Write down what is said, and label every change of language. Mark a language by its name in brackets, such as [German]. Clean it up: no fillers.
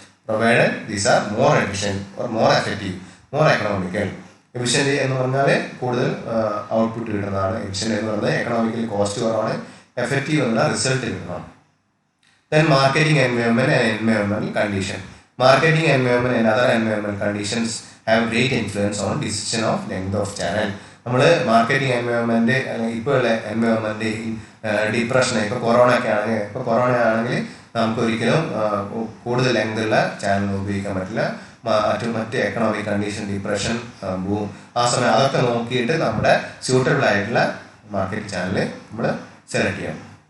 [English] Provided these are more efficient or more effective, more economical. [Malayalam] Efficient എന്ന് പറഞ്ഞാൽ കൂടുതൽ output കിട്ടുന്നതാണ്. എഫിഷ്യൻറ്റ് എന്ന് പറഞ്ഞാൽ എക്കണോമിക്കലി കോസ്റ്റ് കുറവാണ്, എഫക്റ്റീവ് എന്നുള്ള റിസൾട്ട് കിട്ടണം. [English] Then marketing environment and environmental condition. Marketing environment and other environmental conditions have great influence on decision of length of channel. [Malayalam] നമ്മൾ മാർക്കറ്റിംഗ് എൻവയോൺമെൻറ്റ് അല്ലെങ്കിൽ ഇപ്പോൾ ഉള്ള എൻവയോൺമെൻറ്റ് ഡിപ്രഷൻ, ഇപ്പോൾ കൊറോണ ആണെങ്കിൽ നമുക്ക് ഒരിക്കലും കൂടുതൽ ലെങ്ത് ഉള്ള ചാനൽ ഉപയോഗിക്കാൻ പറ്റില്ല. മറ്റ് എക്കണോമിക് കണ്ടീഷൻ, ഡിപ്രഷൻ, ബൂം, ആ സമയം അതൊക്കെ നോക്കിയിട്ട് നമ്മുടെ സ്യൂട്ടബിൾ ആയിട്ടുള്ള മാർക്കറ്റ് ചാനൽ നമ്മൾ സെലക്ട് ചെയ്യണം.